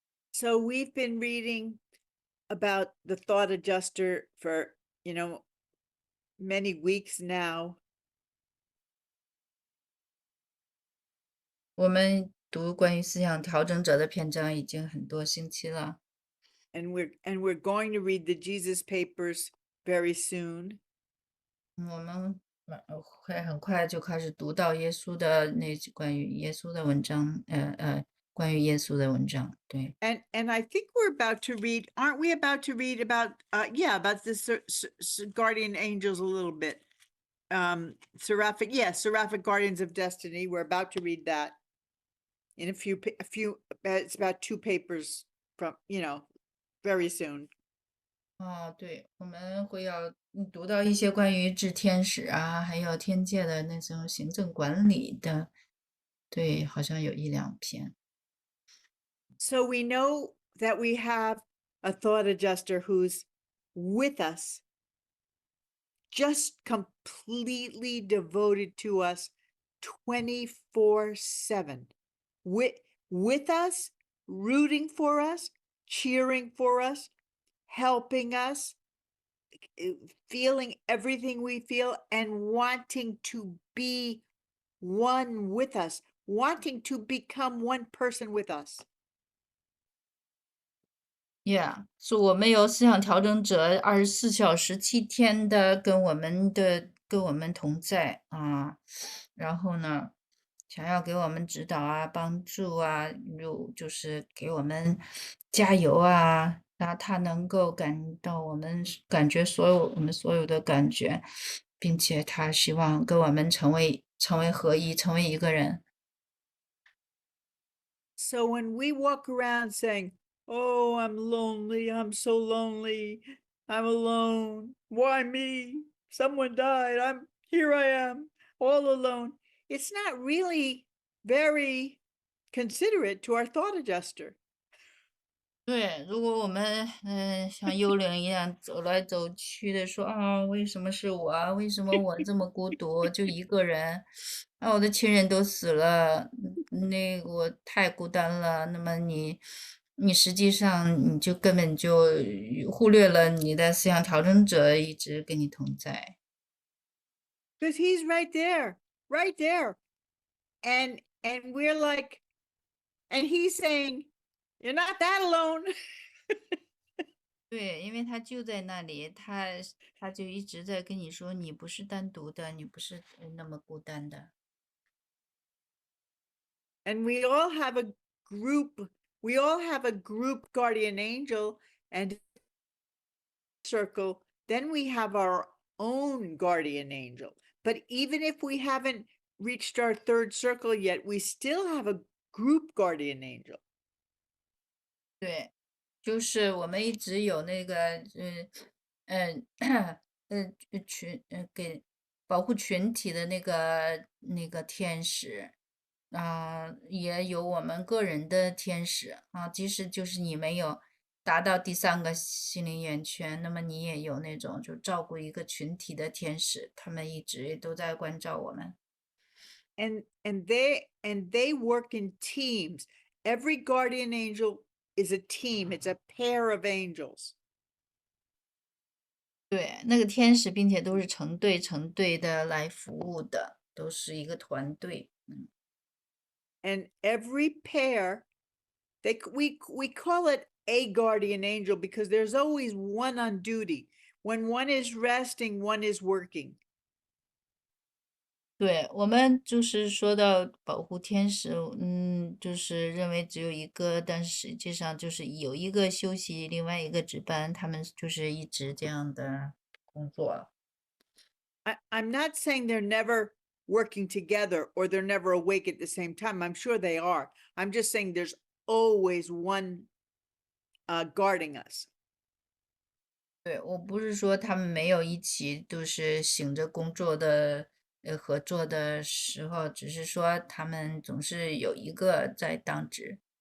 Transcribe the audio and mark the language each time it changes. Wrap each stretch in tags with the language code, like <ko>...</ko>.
<en>So we've been reading about the thought adjuster for, many weeks now.</en> <zh>我们读关于思想调整者的篇章已经很多星期了，</zh> <en>And we're going to read the Jesus papers very soon.</en> <zh>我们会很快就开始读到耶稣的关于耶稣的文章，关于耶稣的文章，对。</zh> <en>And I think we're about to read, aren't we about to read about about the guardian angels a little bit. Seraphic Guardians of Destiny. We're about to read that in a few it's about 2 papers from, very soon.</en> <zh>对，我们会要读到一些关于治天使啊，还有天界的那种行政管理的，对，好像有一两篇。</zh> <en>So we know that we have a thought adjuster who's with us, just completely devoted to us 24/7, with us, rooting for us, cheering for us, helping us, feeling everything we feel, and wanting to be one with us, wanting to become one person with us.</en> <zh>Yeah，是我们有思想调整者24小时7天的跟我们同在啊，然后呢，想要给我们指导啊、帮助啊，就是给我们加油啊，他能够感觉我们所有的感觉，并且他希望跟我们成为合一，成为一个人。</zh> <en>So when we walk around saying, "Oh, I'm lonely. I'm so lonely. I'm alone. Why me? Someone died. Here I am, all alone." It's not really very considerate to our thought adjuster.</en> <zh>对，如果我们像幽灵一样走来走去的说啊，为什么是我啊？为什么我这么孤独，就一个人？啊，我的亲人都死了，那我太孤单了。那么你实际上你就根本就忽略了你的思想调整者一直跟你同在。</zh> <en>because he's right there. And we're like, and he's saying, you're not that alone.</en> <zh>对，因为他就在那里，他就一直在跟你说，你不是单独的，你不是那么孤单的。</zh> <en>And we all have a group guardian angel and circle. Then we have our own guardian angel. But even if we haven't reached our third circle yet, we still have a group guardian angel.</en> <zh>对，就是我们一直有那个嗯给保护群体的那个天使啊，也有我们个人的天使啊。即使就是你没有达到第三个心灵圆圈，那么你也有那种就照顾一个群体的天使，他们一直都在关照我们。</zh> <en>And they work in teams. Every guardian angel is a team. It's a pair of angels.</en> <zh>对，那个天使，并且都是成对成对的来服务的，都是一个团队。</zh> <en>And every pair, we call it a guardian angel because there's always one on duty. When one is resting, one is working.</en> <zh>对，我们就是说到保护天使，就是认为只有一个，但是实际上就是有一个休息，另外一个值班，他们就是一直这样的工作。</zh> <en>I'm not saying they're never working together or they're never awake at the same time. I'm sure they are. I'm just saying there's always one guarding us.</en> <zh>对，我不是说他们没有一起都是醒着工作的，合作的时候，只是说他们总是有一个在当值。</zh>